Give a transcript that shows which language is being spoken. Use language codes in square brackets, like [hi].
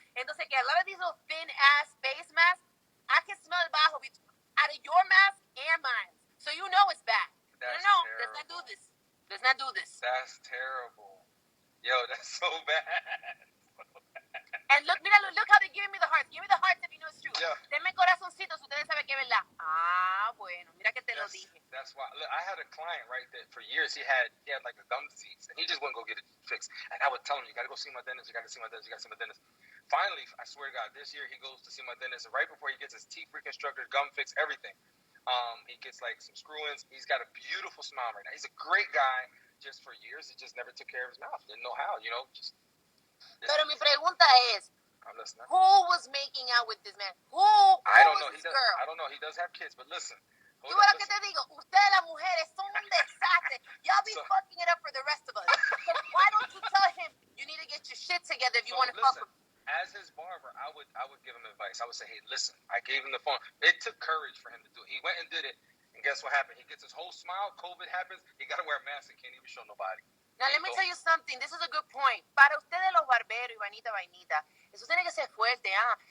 [es] Entonces, que [en] a lot of these little thin ass face masks, I can smell it bajo out of your mask and mine. So you know it's bad. That's no, terrible. let's not do this. That's terrible. Yo, that's so bad. And look how they're giving me the hearts. Give me the hearts if you know it's true. Yeah. [es] Denme corazoncitos, ustedes saben que es verdad. Bueno, mira que te lo dije. [en] That's why. Look, I had a client, right, that for years he had like a gum disease, and he just wouldn't go get it fixed. And I would tell him, you got to go see my dentist, you got to see my dentist, you got to see my dentist. finally, I swear to God, this year he goes to see my dentist. And right before he gets his teeth reconstructed, gum fixed, everything. He gets like some screw-ins. He's got a beautiful smile right now. He's a great guy. Just for years, he just never took care of his mouth. Didn't know how, just. [es] Pero mi pregunta es, [en] I'm listening. who was making out with this man? Who I don't know. was this girl? I don't know. He does have kids, but listen. [es] ¿Tú ves lo que te digo? Ustedes las mujeres son un desastre. [en] Y'all be fucking it up for the rest of us. So why don't you tell him you need to get your shit together if you want to fuck with him? As his barber, I would give him advice. I would say, hey, listen, I gave him the phone. It took courage for him to do it. He went and did it, and guess what happened? He gets his whole smile. COVID happens. He got to wear a mask and can't even show nobody. Now, let me tell you something. This is a good point. [es] Para ustedes los barberos y vainita, eso tiene que ser fuerte, ¿ah?